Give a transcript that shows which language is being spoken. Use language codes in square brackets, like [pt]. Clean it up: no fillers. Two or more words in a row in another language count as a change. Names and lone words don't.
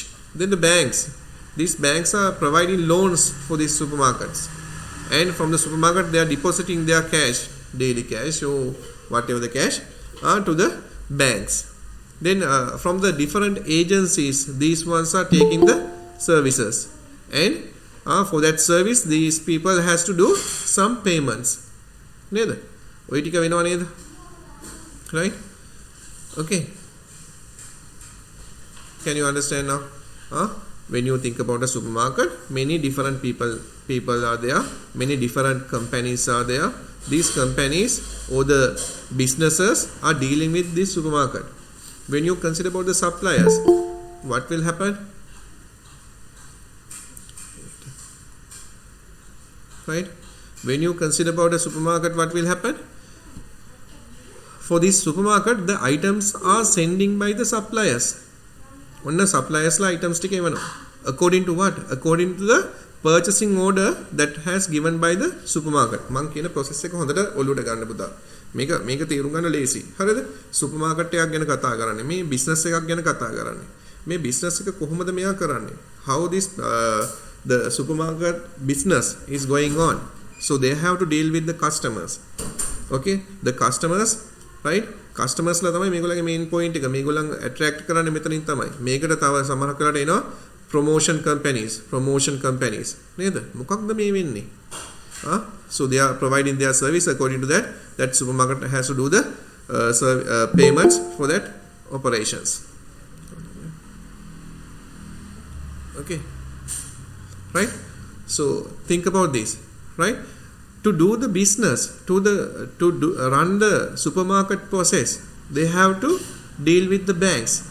[en] Then the banks, these banks are providing loans for these supermarkets, and from the supermarket they are depositing their cash, daily cash or whatever the cash, to the banks. Then from the different agencies, these ones are taking the services, and for that service these people has to do some payments. [si] නේද? ඔය ටික වෙනව නේද? [en] Right? Okay. Can you understand now? When you think about a supermarket, many different people are there, many different companies are there. These companies or the businesses are dealing with this supermarket. When you consider about the suppliers, what will happen? Right? When you consider about a supermarket, what will happen? For this supermarket, the items are sending by the suppliers. One suppliers la items [si] ටික එවනවා. [en] According to what? According to the purchasing order that has given by the supermarket. [si] මං කියන process එක හොඳට ඔලුවට ගන්න පුතා. මේක තේරුම් ගන්න ලේසි. හරිද? supermarket එකක් ගැන කතා කරන්නේ. මේ business එකක් ගැන කතා කරන්නේ. මේ business එක කොහොමද මෙයා කරන්නේ? [en] How this the supermarket business is going on. So they have to deal with the customers. Okay? The customers, right? Customers [si] ලා තමයි මේගොල්ලන්ගේ [en] main point එක. [si] මේගොල්ලන් attract කරන්නේ මෙතනින් තමයි. මේකට තව සමහරක් වෙලාවට එනවා [en] promotion companies [si] නේද? මොකක්ද මේ වෙන්නේ? [en] So they are providing their service. According to that supermarket has to do the payments for that operations. Okay, right? So think about this, right? To do the business, run the supermarket process, they have to deal with the banks.